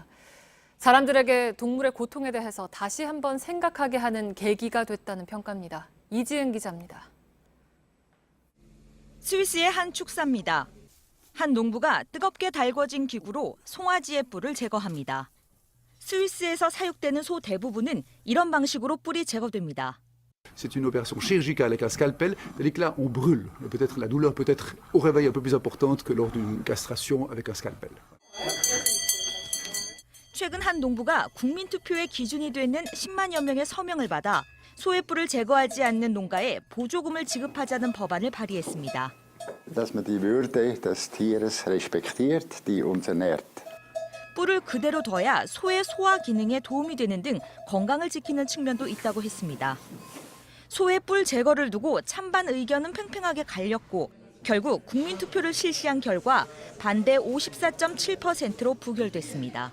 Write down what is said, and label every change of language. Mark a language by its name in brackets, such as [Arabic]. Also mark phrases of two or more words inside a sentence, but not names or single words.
[Korean] 사람들에게 동물의 고통에 대해서 다시 한번 생각하게 하는 계기가 됐다는 평가입니다. 이지은 기자입니다. 스위스의 한 축사입니다. 한 농부가 뜨겁게 달궈진 기구로 송아지의 뿔을 제거합니다. 스위스에서 사육되는 소 대부분은 이런 방식으로 뿔이 제거됩니다. [French] C'est une opération chirurgicale avec un scalpel, tandis que là on brûle. Peut-être la douleur peut être au réveil un peu plus importante que lors d'une castration avec un scalpel. [Korean] 최근 한 농부가 국민투표의 기준이 되는 10만여 명의 서명을 받아 소의 뿔을 제거하지 않는 농가에 보조금을 지급하자는 법안을 발의했습니다. [German] Dass man die Würde des Tieres respektiert, die uns ernährt. [Korean] 뿔을 그대로 둬야 소의 소화 기능에 도움이 되는 등 건강을 지키는 측면도 있다고 했습니다. 소의 뿔 제거를 두고 찬반 의견은 팽팽하게 갈렸고 결국 국민투표를 실시한 결과 반대 54.7%로 부결됐습니다.